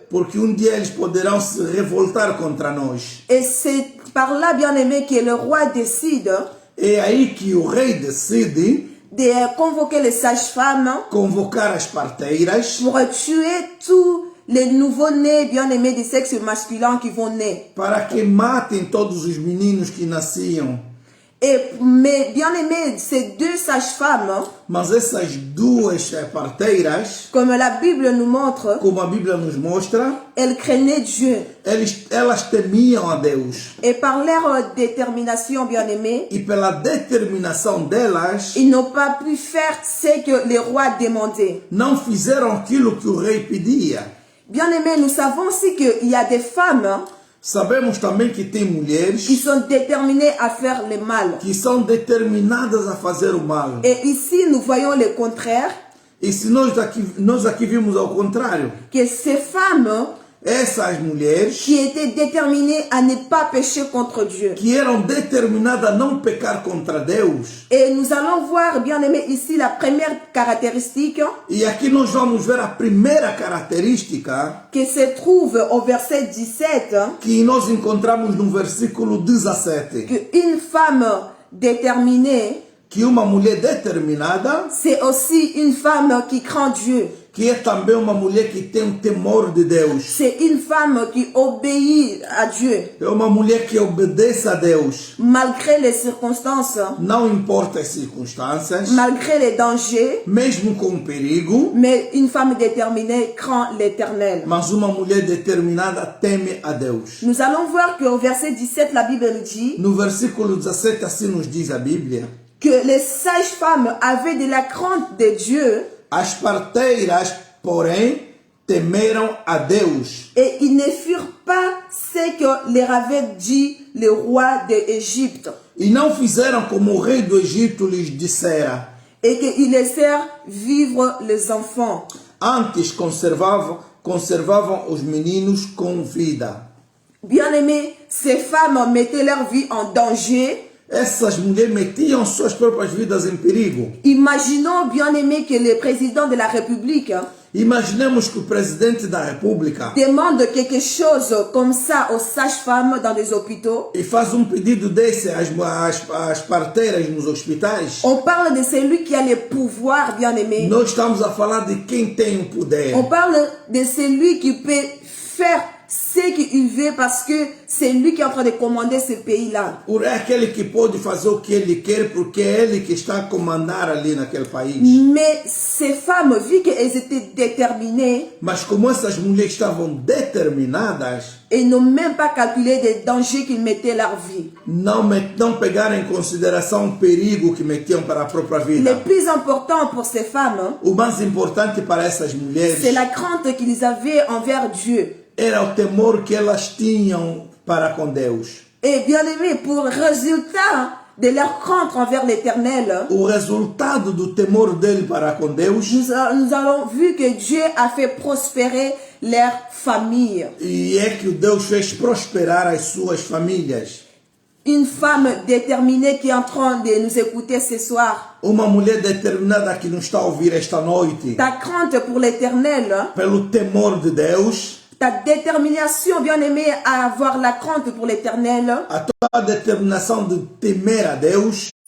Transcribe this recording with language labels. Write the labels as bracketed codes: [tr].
[pt] porque dia eles poderão se revoltar contra nós. [fr] Et c'est par là, bien aimé, que le roi décide [pt] É aí que o rei decide [fr] de convoquer les sages-femmes [pt] convocar as parteiras [fr] pour tuer tous les nouveaux-nés, bien aimés, du sexe masculin qui vont naître. [pt] para que matem todos os meninos que nasciam. [fr] Mais bien aimé, ces deux sages-femmes, [pt] Mas essas duas parteiras, [fr] comme la Bible nous montre, [pt] como a Bíblia nos mostra, [fr] elles craignaient Dieu. [pt] elas temiam a Deus. [fr] Et par leur détermination, bien aimé, [pt] E pela determinação delas, [fr] ils n'ont pas pu faire ce que le roi demandait. [pt] não fizeram aquilo que o rei pedia. [fr] Bien aimé, nous savons aussi qu'il y a des femmes [pt] Sabemos também que tem mulheres [fr] qui sont déterminées à faire le mal. [pt] que são determinadas a fazer o mal. [fr] Et ici, nous voyons le contraire, [pt] E se nós aqui vimos ao contrário, [fr] que ces femmes [pt] essas mulheres [fr] qui étaient déterminées à ne pas pécher contre Dieu. [pt] que eram determinadas a não pecar contra Deus. [fr] Et nous allons voir, bien aimé, ici la première caractéristique [pt] E aqui nós vamos ver a primeira característica [fr] qui se trouve au verset 17, [pt] que nós encontramos no versículo 17. [fr] qu'une femme déterminée, [pt] Que uma mulher determinada [fr] c'est aussi une femme qui craint Dieu. [pt] que é também uma mulher que tem temor de Deus. [fr] C'est une femme qui obéit à Dieu. [pt] É uma mulher que obedece a Deus. [fr] Malgré les circonstances, [pt] Não importa as circunstâncias, [fr] malgré les dangers, [pt] mesmo com o perigo, [fr] mais une femme déterminée craint l'Éternel. [pt] mas uma mulher determinada teme a Deus. [fr] Nous allons voir qu'au verset 17, la Bible nous dit [pt] No versículo 17 assim nos diz a Bíblia: [fr] que les sages-femmes avaient de la crainte de Dieu [pt] as parteiras, porém, temeram a Deus [fr] et ils ne firent pas ce que leur avait dit le roi d'Égypte [pt] e não fizeram como o rei do Egito lhes dissera. [fr] et qu'ils laissèrent vivre les enfants. [pt] Antes conservavam os meninos com vida. [fr] Bien-aimés, ces femmes mettaient leur vie en danger. [pt] Essas mulheres metiam suas próprias vidas em perigo. [fr] Imaginons, bien-aimés, que le président de la République [pt] Imaginemos que o presidente da República [fr] demande quelque chose comme ça aux sages-femmes dans des hôpitaux. [pt] e faz pedido desse às parteiras nos hospitais. [fr] On parle de celui qui a le pouvoir, bien-aimés. [pt] Nós estamos a falar de quem tem o poder. [fr] On parle de celui qui peut faire ce qu'il veut parce que c'est lui qui est en train de commander ce pays-là. [pt] É aquele que pode fazer o que ele quer porque é ele que está a comandar ali naquele país. [fr] Mais ces femmes, vu qu'elles étaient déterminées, [pt] Mas como essas mulheres estavam determinadas, [fr] elles n'ont même pas calculé les dangers qu'ils mettaient leur vie. [pt] não pegaram em consideração o perigo que metiam para a própria vida. [fr] Le plus important pour ces femmes, [pt] O mais importante para essas mulheres [fr] c'est la crainte qu'ils avaient envers Dieu. [pt] era o temor que elas tinham para com Deus. [fr] Et bien aimé, pour résultat de leur crainte envers l'Éternel, [pt] O resultado do temor dele para com Deus, [fr] nous avons vu que Dieu a fait prospérer leur famille. [pt] e é que o Deus fez prosperar as suas famílias. [fr] Une femme déterminée qui est en train de nous écouter ce soir. [pt] Uma mulher determinada que nos está a ouvir esta noite, [fr] Ta crainte pour l'Éternel, [pt] pelo temor de Deus, [fr] ta détermination, bien aimé, à avoir la crainte pour l'Éternel, [pt] a tua determinação de temer a Deus,